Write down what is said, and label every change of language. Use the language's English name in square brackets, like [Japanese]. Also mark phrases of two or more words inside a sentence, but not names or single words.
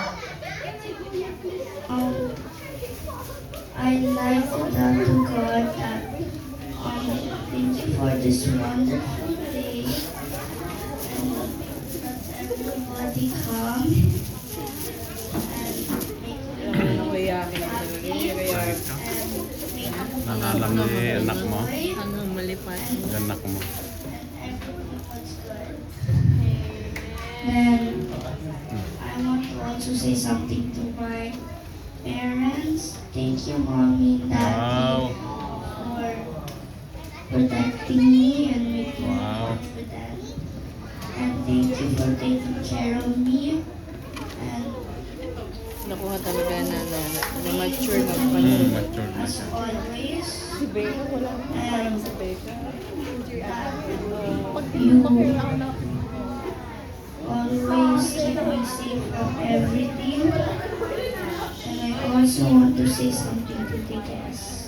[English] I'd like to thank to God that thank you for this wonderful day and that everybody come and [Filipino] Nalalam ni anak mo. Anak mo. [English] Then I want to also say something to my parents. Thank you, Mommy and Daddy, Wow. for protecting me and making me Wow. confident. And thank you for taking care of me. And [Filipino] Nakuha talaga na mature na Mature na [English] as [Filipino] siya. [English] always, and you always keep me safe from everything. And I also want to say something to the guests.